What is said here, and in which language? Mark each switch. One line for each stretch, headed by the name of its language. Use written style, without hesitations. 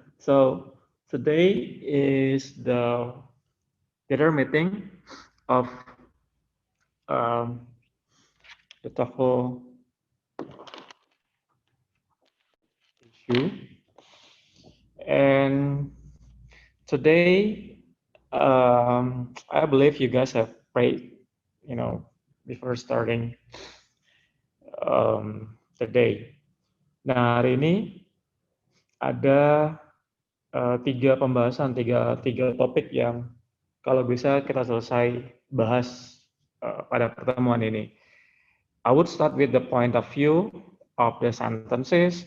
English: So today is the other meeting of um, the TOEFL issue, and today I believe you guys have prayed, before starting the day.
Indonesian: Nah, hari ini ada tiga pembahasan, tiga topik yang kalau bisa kita selesai bahas pada pertemuan ini.
English: I would start with the point of view of the sentences.